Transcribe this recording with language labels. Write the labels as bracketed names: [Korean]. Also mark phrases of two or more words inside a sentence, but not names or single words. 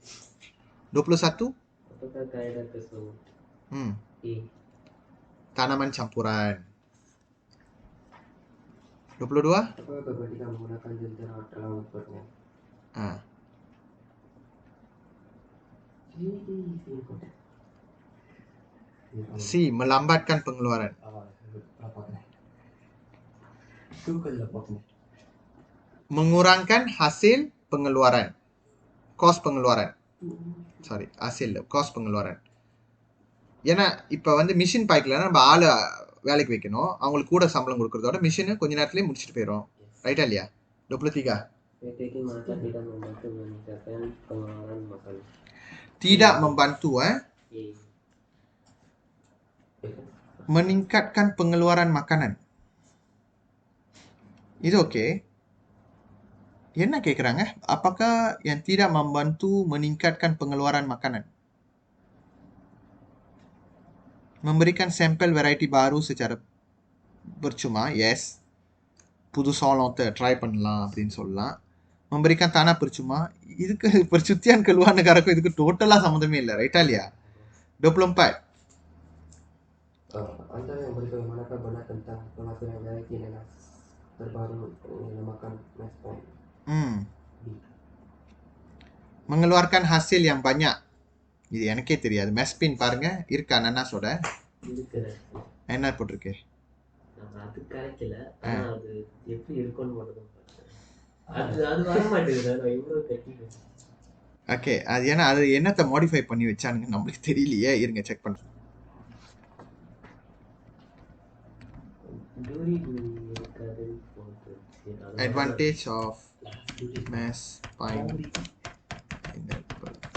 [Malay] 21. Tanaman campuran. 22. Ketika menggunakan jentera dalam membuatnya. C. Melambatkan pengeluaran. Mengurangkan hasil pengeluaran. Cost pengeluaran. Sorry, hasil cost pengeluaran. [Tamil] ஏன்னா இப்போ வந்து மிஷின் பாய்க்கல நம்ம ஆளை வேலைக்கு வைக்கணும், அவங்களுக்கு கூட சம்பளம் கொடுக்கறதோட மிஷினு கொஞ்ச நேரத்துலேயே முடிச்சுட்டு போயிடும், ரைட்டா இல்லையா? [Malay] 23. Tidak membantu meningkatkan pengeluaran makanan. [Tamil] இது ஓகே. என்ன கேட்குறாங்க? [Malay] Apakah yang tidak membantu meningkatkan pengeluaran makanan? Memberikan sampel variety baru secara percuma, yes. [Tamil] புது சோளத்தை ட்ரை பண்ணலாம் அப்படின்னு சொல்லலாம். [Malay] memberikan tanah percuma, [Tamil] இதுக்கு [Malay] percutian ke luar negara [Tamil] ko இதுக்கு டோட்டலாக சம்மந்தமே இல்லை, ரைட்டா இல்லையா? [Malay] 24. Antara yang berikut yang manakah benar tentang penghasilan variety nanas terbaru yang dinamakan Mespin? mengeluarkan hasil yang banyak. [Tamil] இது எனக்கே தெரியாது. மெஸ்பின் பாருங்க இருக்கா நன்னாஸோட? என்ன போட்டிருக்கு? அது கரெக்ட் இல்ல, ஆனா அது எப்படி இருக்கும்னு மட்டும் அது வர மாட்டேங்குது. இவ்வளவு டெக்னிக். ஓகே, அது ஏன்னா அது என்னத்தை மாடிஃபை பண்ணி வச்சானுங்க நம்மளுக்கு தெரியலையே. இருங்க செக் பண்ணுறேன். [English] advantage of Mass pineapple.